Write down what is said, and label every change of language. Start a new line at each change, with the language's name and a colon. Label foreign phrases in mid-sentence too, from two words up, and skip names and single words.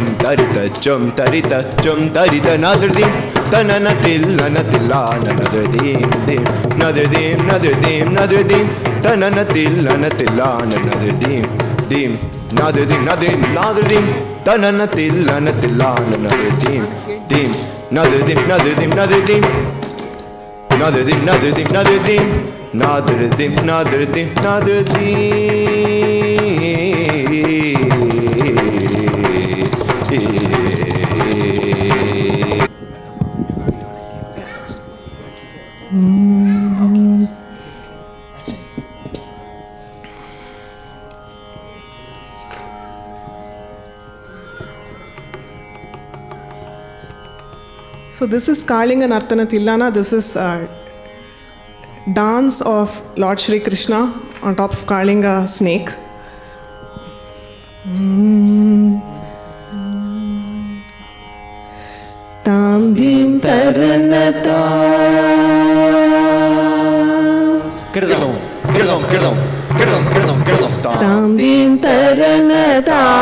English: ತರಿತ ಜಂ ತರಿತ ಜಂ ತರಿತ ನದ್ರದಿಂ ತನನ ತಿಲ್ಲನ ತಿಲ್ಲಾನ ನದ್ರದಿಂ ದಿಂ ನದ್ರದಿಂ ನದ್ರದಿಂ ನದ್ರದಿಂ ತನನ ತಿಲ್ಲನ ತಿಲ್ಲಾನ ನದ್ರದಿಂ ದಿಂ ನದ್ರದಿಂ ನದ್ರದಿಂ ನದ್ರದಿಂ ತನನ ತಿಲ್ಲನ ತಿಲ್ಲಾನ ನದ್ರದಿಂ dim nadridim nadridim nadridim nadridim nadridim nadridim nadridim nadridim nadridim. So this is Kalinga Nartana Tillana. This is dance of Lord Shri Krishna on top of Kalinga snake. Tam dim taranata. Kirdam. Tam dim taranata.